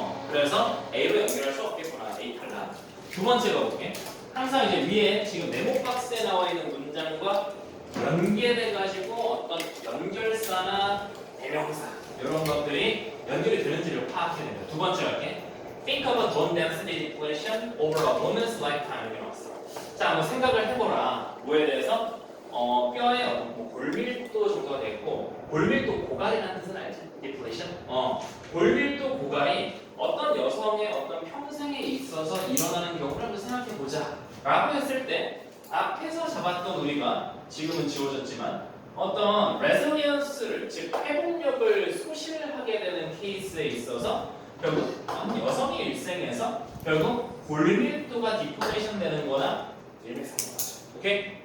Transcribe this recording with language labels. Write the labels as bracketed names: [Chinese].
[Korean] 그래서 A로 연결할 수 없겠구나. A 탈락. 두 번째가 볼게. 항상 이제 위에 지금 네모 박스에 나와 있는 문장과 연계돼가지고 어떤 연결사나 대명사 이런 것들이 연결이 되는지를 파악해야 됩니다. 두 번째 할게. [English] Think of a bone density depletion over a woman's lifetime [Korean] 이렇게 나왔어. 자, 한번 생각을 해보라. 뭐에 대해서? 뼈의 어떤 뭐 골밀도 정도가 됐고, 골밀도 고갈이라는 뜻은 알지? [English] depletion. [Korean] 골밀도 고갈이 어떤 여성의 어떤 평생에 있어서 일어나는 경우를 한번 생각해 보자. 라고 했을 때 앞에서 잡았던 우리가 지금은 지워졌지만 어떤 resilience를 즉 회복력을 소실하게 되는 케이스에 있어서 결국 여성의 일생에서 결국 골밀도가 디플레이션 되는 거나 일맥상통하죠. 오케이?